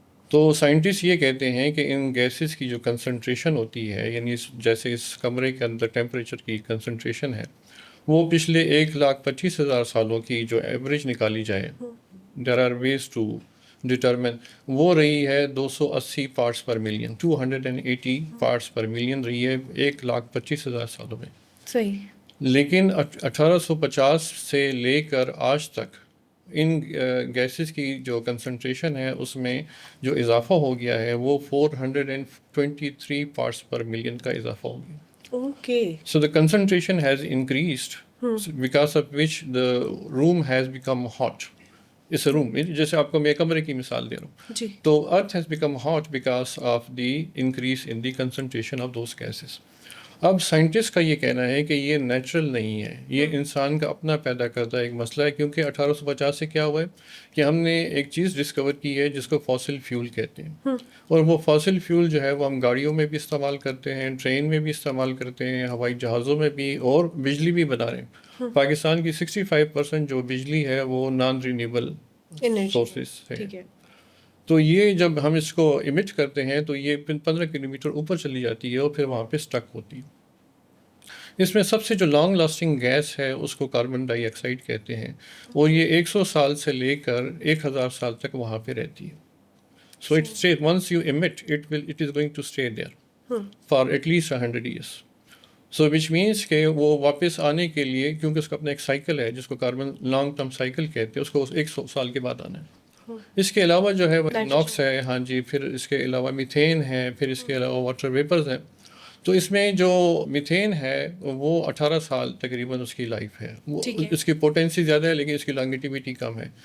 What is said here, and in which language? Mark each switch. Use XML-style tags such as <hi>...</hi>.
<ur>تو سائنٹسٹ یہ کہتے ہیں کہ ان گیسز کی جو کنسنٹریشن ہوتی ہے, یعنی جیسے اس کمرے کے اندر ٹیمپریچر کی کنسنٹریشن ہے, وہ پچھلے 1,25,000 سالوں کی جو ایوریج نکالی جائے,</ur> <en>there are ways to determine,</en> <ur>وہ رہی ہے 280 پارٹس پر ملین, 280 پارٹس پر ملین رہی ہے 1,25,000 سالوں میں. صحیح. لیکن 1850 سے لے کر آج تک ان گیسز کی جو کنسنٹریشن ہے اس میں جو اضافہ ہو گیا ہے وہ 423 پارٹس پر ملین کا اضافہ ہو گیا. Okay.</ur> <en>So the concentration has increased because of which the room has become hot. It's a room.</en> <ur>جیسے آپ کو میں کمرے کی مثال دے رہا ہوں. جی.</ur> <en>تو earth has become hot because of the increase in the concentration of those gases.</en> <ur>اب سائنٹسٹ کا یہ کہنا ہے کہ یہ نیچرل نہیں ہے, یہ انسان کا اپنا پیدا کردہ ایک مسئلہ ہے, کیونکہ 1850 سے کیا ہوا ہے کہ ہم نے ایک چیز ڈسکور کی ہے جس کو فاسل فیول کہتے ہیں. اور وہ فاسل فیول جو ہے وہ ہم گاڑیوں میں بھی استعمال کرتے ہیں, ٹرین میں بھی استعمال کرتے ہیں, ہوائی جہازوں میں بھی, اور بجلی بھی بنا رہے ہیں. پاکستان کی 65% جو بجلی ہے وہ نان رینیبل سورسز ہے. تو یہ جب ہم اس کو emit کرتے ہیں تو یہ 15 کلومیٹر اوپر چلی جاتی ہے اور پھر وہاں پہ اسٹک ہوتی ہے. اس میں سب سے جو لانگ لاسٹنگ گیس ہے اس کو کاربن ڈائی آکسائڈ کہتے ہیں, اور یہ 100 سال سے لے کر 1000 سال تک وہاں پہ رہتی ہے.</ur> <en>So it stays, once you emit, it is going to stay there for at least 100 years. So which means</en> <ur>کہ وہ واپس آنے کے لیے, کیونکہ اس کا اپنا ایک سائیکل ہے جس کو کاربن لانگ ٹرم سائیکل کہتے ہیں, اس کو 100 سال کے بعد آنا ہے. اس کے علاوہ جو ہے وہ ناکس ہے, ہاں جی, پھر اس کے علاوہ میتھین ہے, پھر اس کے علاوہ واٹر ویپرز ہیں. تو اس میں جو میتھین ہے وہ 18 سال تقریباً اس کی لائف ہے, وہ اس کی پوٹینسی زیادہ ہے لیکن اس کی لانگیٹیوٹی کم ہے.</ur>